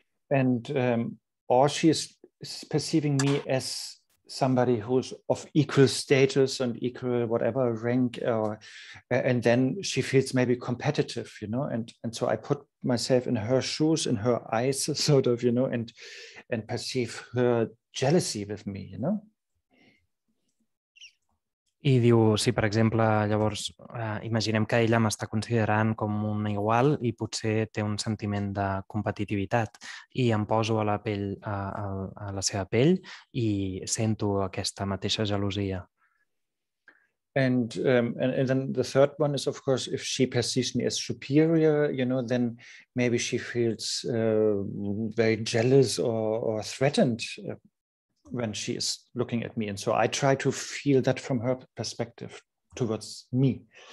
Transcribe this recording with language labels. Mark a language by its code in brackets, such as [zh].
[en] And or she is perceiving me as somebody who's of equal status and equal whatever rank, and then she feels maybe competitive, you know, and so I put myself in her shoes, in her eyes, sort of, you know, and perceive her jealousy with me, you know. [ca] I diu, si per exemple, llavors imaginem que ella m'està considerant com un igual i potser té un sentiment de competitivitat i em poso a la pell, a la seva pell i sento aquesta mateixa gelosia. [en] And then the third one is, of course, if she perceives me as superior, you know, then maybe she feels very jealous or threatened when she is looking at me. And so I try to feel that from her perspective towards me.